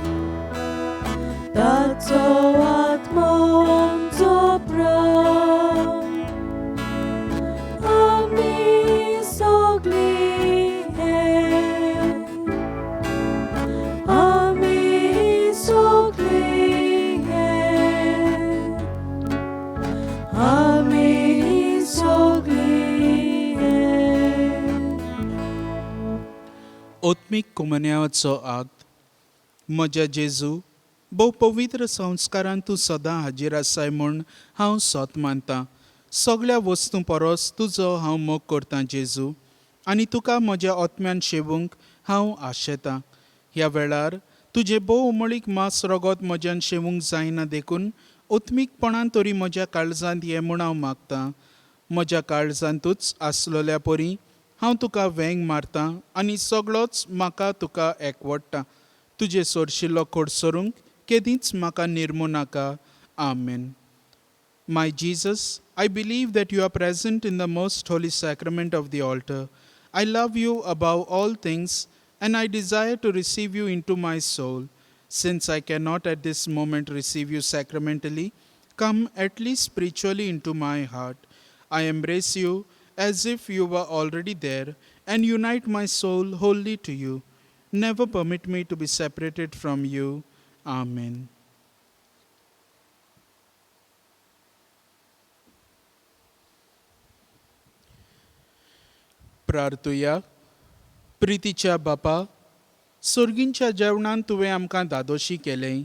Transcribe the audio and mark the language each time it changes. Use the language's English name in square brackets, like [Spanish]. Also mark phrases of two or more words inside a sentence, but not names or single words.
[Konkani] tato atmoam topram, ami soglien, ami soglien, ami soglien. ओत्मीक कुमन्याचो आग्त. म्हज्या जेजू, भोव पवित्र संस्कारान तूं सदां हाजीर आसाय म्हूण हांव सोत मानतां. सगळ्या वस्तू परस तुजो हांव मोग करतां जेजू, आनी तुका म्हज्या ओत्म्यान शेवूंक हांव आशेतां. ह्या वेळार तुजें भोव उमळीक मांस रगत म्हज्यान शेवूंक जायना देखून ओत्मीकपणान तरी म्हज्या काळजांत ये म्हूण हांव मागतां. म्हज्या काळजांतूच आसलोल्या परी हांव तुका वेंग मारतां आनी सगळोच म्हाका तुका एकवडटा. तुजे सोरशिल्लो खोडसरूंक केदींच म्हाका निर्मू नाका. आमेन. [English] My Jesus, I believe that you are present in the most holy sacrament of the altar. I love you above all things and I desire to receive you into my soul. Since I cannot at this moment receive you sacramentally, come at least spiritually into my heart. I embrace you as if you were already there and unite my soul wholly to you. Never permit me to be separated from you. [Konkani] Amen. प्रार्थुया. प्रितीच्या बापा, सुर्गींच्या जेवणान तुवें आमकां दादोशी केलें.